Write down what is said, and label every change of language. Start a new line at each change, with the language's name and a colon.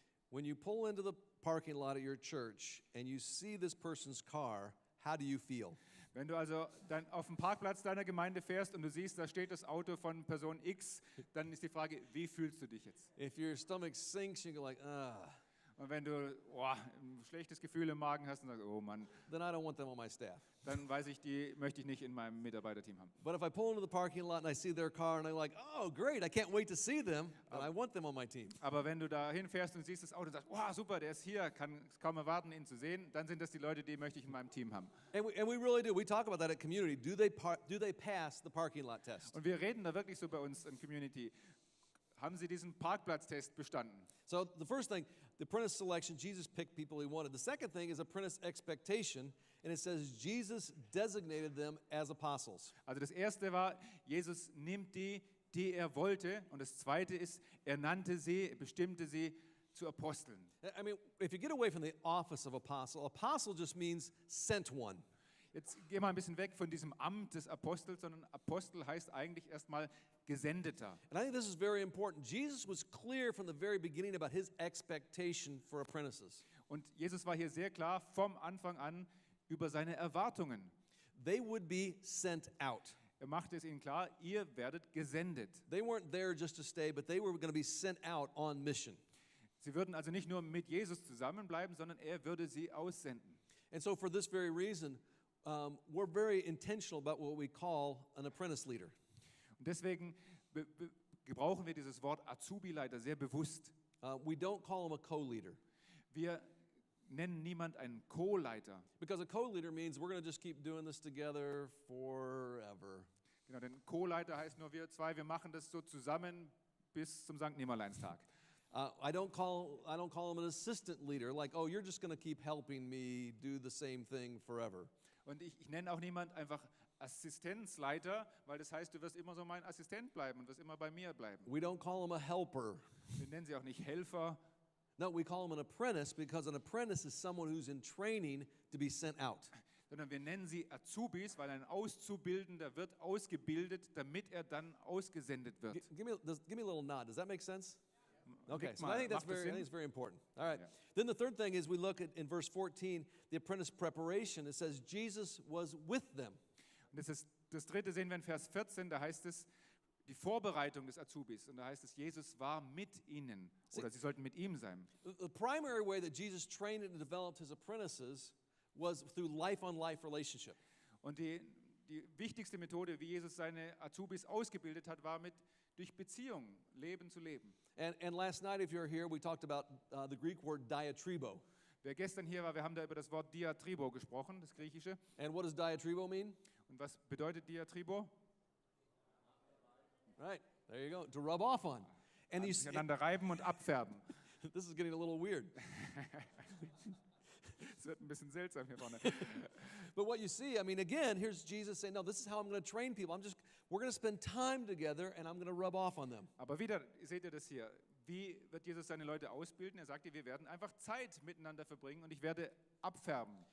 English: When you pull into the parking lot at your church and you see this person's car, how do you feel?
German: Wenn du also dann auf dem Parkplatz deiner Gemeinde fährst und du siehst, da steht das Auto von Person X, dann ist die Frage, wie fühlst du dich jetzt?
English: If your stomach sinks, you go like, ah.
German: Und wenn du ein schlechtes Gefühl im Magen hast und sagst, oh Mann,
English: Then I don't want them on my staff.
German: dann weiß ich, die möchte ich nicht in meinem Mitarbeiterteam haben.
English: But if I pull into the parking lot and I see their car and I'm like, oh, great, I can't wait to see them, then I want them on my team.
German: Aber wenn du da hinfährst und siehst das Auto und sagst, wow, super, der ist hier, kann es kaum erwarten, ihn zu sehen, dann sind das die Leute, die möchte ich in meinem Team haben.
English: And we really do. We talk about that at Community. Do they pass the parking lot test?
German: Und wir reden da wirklich so bei uns in Community. Haben sie diesen Parkplatztest bestanden?
English: So the first thing, the apprentice selection, Jesus picked people he wanted. The second thing is apprentice expectation, and it says Jesus designated them as apostles.
German: Also das erste war, Jesus nimmt die er wollte. Und das zweite ist, er nannte sie, bestimmte sie zu Aposteln.
English: I mean, if you get away from the office of apostle just means sent one.
German: Jetzt gehen wir ein bisschen weg von diesem Amt des Apostels, sondern Apostel heißt eigentlich erstmal Gesendeter.
English: And I think this is very important. Jesus was clear from the very beginning about his expectation for apprentices.
German: Und Jesus war hier sehr klar vom Anfang an über seine Erwartungen.
English: They would be sent out.
German: Er machte es ihnen klar, ihr werdet gesendet.
English: They weren't there just to stay, but they were going to be sent out on mission.
German: Sie würden also nicht nur mit Jesus zusammenbleiben, sondern er würde sie aussenden.
English: And so for this very reason, we're very intentional about what we call an apprentice leader.
German: Und deswegen gebrauchen wir dieses Wort Azubi-Leiter sehr bewusst.
English: We don't call him a co-leader.
German: Wir nennen niemand einen Co-Leiter.
English: Because a co-leader means we're going to just keep doing this together forever.
German: Genau, denn Co-Leiter heißt nur wir zwei, wir machen das so zusammen bis zum Sankt Nimmerleinstag.
English: I don't call him an assistant leader, like, oh, you're just going to keep helping me do the same thing forever.
German: Und ich nenne auch niemand einfach Assistenzleiter, weil das heißt, du wirst immer so mein Assistent bleiben und wirst immer bei mir bleiben.
English: We don't call him a helper.
German: Wir nennen sie auch nicht Helfer.
English: No, we call him an apprentice because an apprentice is someone who's in training to be sent out.
German: Sondern wir nennen sie Azubis, weil ein Auszubildender wird ausgebildet, damit er dann ausgesendet wird.
English: Give me a little nod. Does that make sense? Okay,
German: Nickt
English: so
German: mal.
English: I think
German: Macht das Sinn?
English: it's very important. All right.
German: Ja.
English: Then the third thing is we look at in verse 14, the apprentice preparation. It says Jesus was with them.
German: Und das dritte sehen wir in Vers 14, da heißt es die Vorbereitung des Azubis. Und da heißt es, Jesus war mit ihnen oder sie sollten mit ihm sein.
English: The primary way that Jesus trained and developed his apprentices was through life-on-life relationship.
German: Und die wichtigste Methode, wie Jesus seine Azubis ausgebildet hat, war durch Beziehungen, Leben zu leben.
English: And last night, if you're here, we talked about the Greek word diatribo.
German: Wer gestern hier war, wir haben da über das Wort Diatribo gesprochen, das Griechische.
English: And what does diatribo mean?
German: Und was bedeutet Diatribo?
English: Right, there you go, to rub off on. And
German: Miteinander reiben und abfärben.
English: This is getting a little weird.
German: Es wird ein bisschen seltsam hier vorne.
English: But what you see, I mean, again, here's Jesus saying, no, this is how I'm going to train people. We're going to spend time together and I'm going to rub off on them.
German: Aber wieder, seht ihr das hier? Wie wird Jesus seine Leute ausbilden? Er sagte, wir werden einfach Zeit miteinander verbringen und ich werde abfärben.